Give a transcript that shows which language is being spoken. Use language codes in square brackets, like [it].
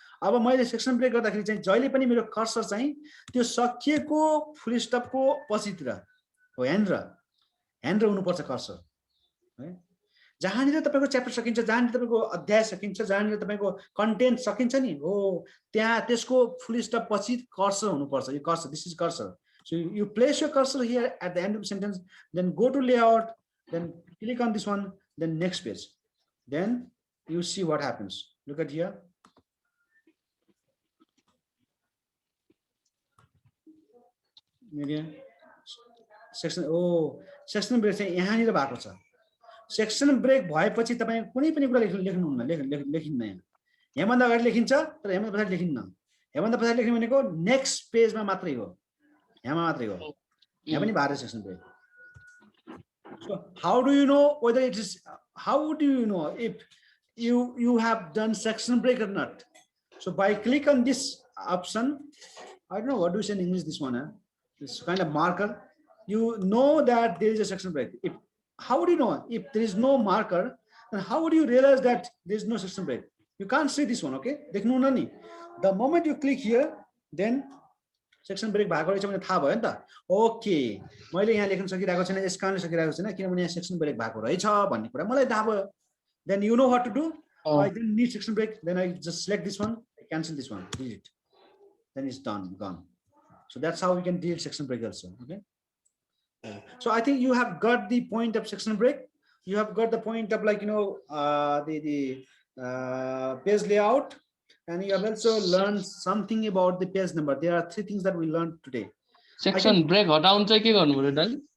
[ne] अब मैले section brake गर्दाखेरि चाहिँ जहिले पनि मेरो कर्सर चाहिँ त्यो सकिएको फुल स्टपको पछितिर हो, ह्यान्ड हुनुपर्छ कर्सर है। जहाँनिर तपाईको च्याप्टर सकिन्छ, जहाँनिर तपाईको अध्याय सकिन्छ, जहाँनिर तपाईको कन्टेन्ट सकिन्छ नि हो, त्यहाँ त्यसको फुल स्टप पछि कर्सर हुनुपर्छ। यो cursor, [en] This is cursor. So you place your cursor here at the end of the sentence, then go to layout, then click on this one, then next page. Then you see what happens. Look at here. [ne] Section, section break चाहिँ यहाँनिर भएको छ। Section brake भएपछि तपाई कुनै पनि कुरा लेख्नुहुन्न, लेखिन्न। यहाँभन्दा अगाडि लेखिन्छ तर यहाँभन्दा पछाडि लेखिन्न। यहाँभन्दा पछाडि लेख्ने भनेको नेक्स्ट पेजमा मात्रै हो, यहाँमा मात्रै हो। यहाँ पनि बाह्र section brake. [en] So how do you know whether it is, how do you know if you have done section break or not? So by click on this option, I don't know what do you say in English, this one, this kind of marker, you know that there is a section break. If how would you know if there is no marker, then how would you realize that there is no section break? You can't see this one, okay? The moment you click here, then section break [ne] भएको रहेछ भने थाहा भयो नि त। Okay, मैले यहाँ लेख्न सकिरहेको छैन, यस कारणले सकिरहेको छैन किनभने यहाँ सेक्सन ब्रेक भएको रहेछ भन्ने कुरा मलाई थाहा भयो। [en] Then you know what to do. I didn't need section break. Then I just select this one, cancel this one, delete. Then it's done, gone. So that's how we can delete section break also. Okay. So I think you have got the point of section break. You have got the point of, like, you know, the page layout, and you have also learned something about the page number. There are 3 things that we learned today. [ne] Section break हटाउन चाहिँ के गर्नु पर्यो दाइ?